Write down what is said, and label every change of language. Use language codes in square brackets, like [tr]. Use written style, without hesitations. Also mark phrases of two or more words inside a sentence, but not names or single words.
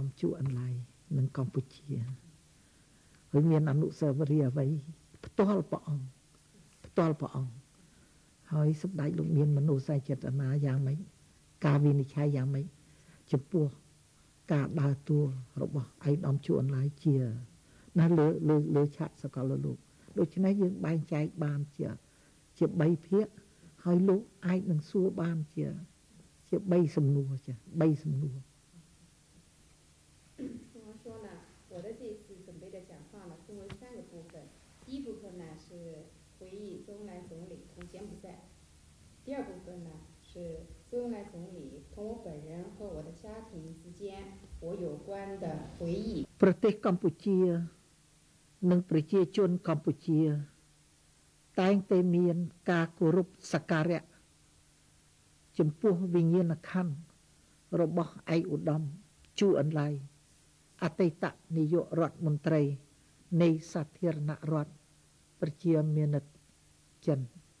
[km] ជូអនឡាយនិងកម្ពុជាហើយមានអនុស្សាវរីយ៍អ្វីផ្ទាល់ព្រះអង្គហើយសម្ដេចលោកមានមនោសញ្ចេតនាយ៉ាងម៉េចការវិនិច្ឆ័យយ៉ាងម៉េចចំពោះការដើរតួរបស់ឯកឧត្តមជូអនឡាយជាណាលើឆាកសកលលោកដូច្នេះយើងបែងចែកបានជា3ភាគហើយលោកអាចនឹងសួរបានជា3សំណួរចា3សំណួរ [zh] 说呢，我的这次准备的讲话呢，分为3个部分。第一部分呢是回忆周恩来总理同柬埔寨，第二部分呢是周恩来总理同我本人和我的家庭之间我有关的回忆。 [km] ប្រទេសកម្ពុជានិងប្រជាជនកម្ពុជាតែងតែមានការគោរពសក្ការៈចំពោះវិញ្ញាណក្ខន្ធរបស់ឯកឧត្តមជូអនឡាយអតីតនាយករដ្ឋមន្ត្រីនៃសាធារណរដ្ឋប្រជាមានិតចិន